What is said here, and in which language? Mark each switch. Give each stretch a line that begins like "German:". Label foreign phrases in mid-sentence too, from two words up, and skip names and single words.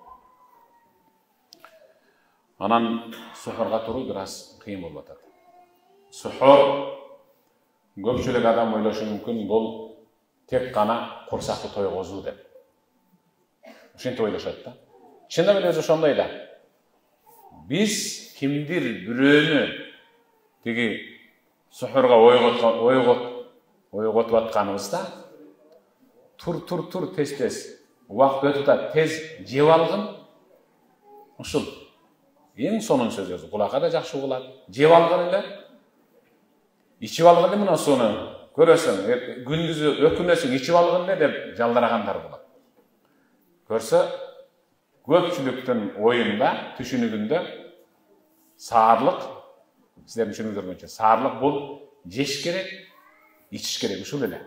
Kyrgyz: Анан сухурга туруу бир аз кыйын болуп атат. Сухур көпчүлүк адам ойлошу мүмкүн бул тек гана курсакты тойгозуу деп. Ошентип ойлошот да. Чындап эле өзү ошондой да. Биз кимдир бирөөнү тиги сухурга ойготуп атканыбызда tur tez убакыт өтүп атат, тез жеп алгын. Ушул эң сонун сөзү, кулакка да жакшы угулат. Жеп алгын эле, ичип алгын эле мына суну. Көрөсүң, күндүзү өкүнөсүң, ичип алгын эле деп жалдырагандар болот. Көрсө, көпчүлүктүн оюнда, түшүнүгүндө саарлык, сиздердин түшүнүгүңөрчө, саарлык бул жеш керек, ичиш керек, ушул эле.